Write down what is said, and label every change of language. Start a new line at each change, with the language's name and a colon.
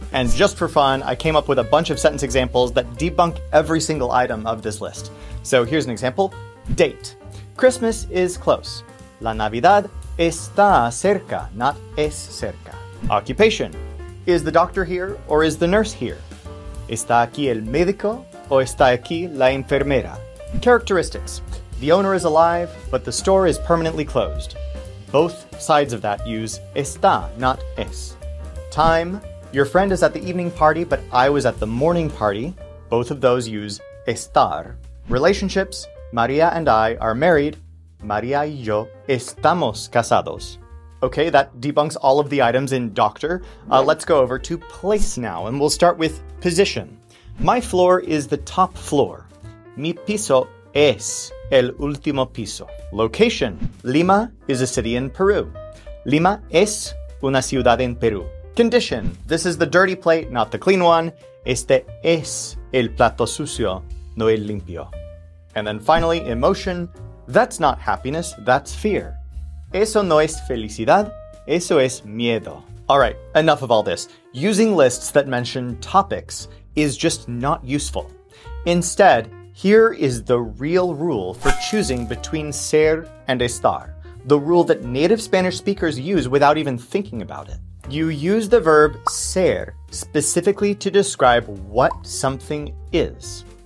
English: And just for fun, I came up with a bunch of sentence examples that debunk every single item of this list. So here's an example. Date. Christmas is close.
Spanish: La Navidad está cerca, not es cerca.
English: Occupation. Is the doctor here or is the nurse here?
Spanish: ¿Está aquí el médico o está aquí la enfermera?
English: Characteristics. The owner is alive, but the store is permanently closed. Both sides of that use está, not es. Time. Your friend is at the evening party, but I was at the morning party. Both of those use estar. Relationships. Maria and I are married.
Spanish: Maria y yo estamos casados.
English: Okay, that debunks all of the items in D.O.C.T.O.R. Let's go over to place now, and we'll start with position. My floor is the top floor.
Spanish: Mi piso es el último piso. Location.
English: Lima is a city in Peru.
Spanish: Lima es una ciudad en Perú.
English: Condition. This is the dirty plate, not the clean one.
Spanish: Este es el plato sucio, no el limpio.
English: And then finally, emotion. That's not happiness, that's fear.
Spanish: Eso no es felicidad, eso es miedo.
English: All right, enough of all this. Using lists that mention topics is just not useful. Instead, here is the real rule for choosing between ser and estar, the rule that native Spanish speakers use without even thinking about it. You use the verb ser specifically to describe what something is.